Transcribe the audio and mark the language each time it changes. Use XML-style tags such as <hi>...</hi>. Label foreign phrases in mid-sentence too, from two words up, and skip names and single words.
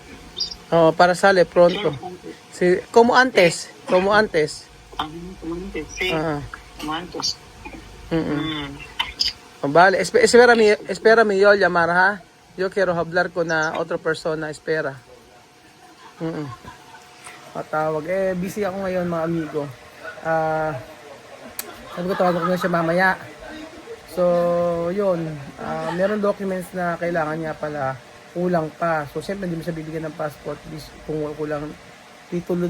<es>Para sale pronto. Sí, como antes. Como antes. Sí, Ajá. como antes. Vale, espérame yo llamar, ¿ha? Yo quiero hablar con otra persona, espera.</es> <tl>Patawag. Busy ako ngayon, mga amigo. Sabi ko, tawagan ko na siya mamaya. So, So, yun. Meron documents na kailangan niya pala kulang pa. So, siyempre, hindi mo siya bibigyan ng passport kung kulang titulo.</tl>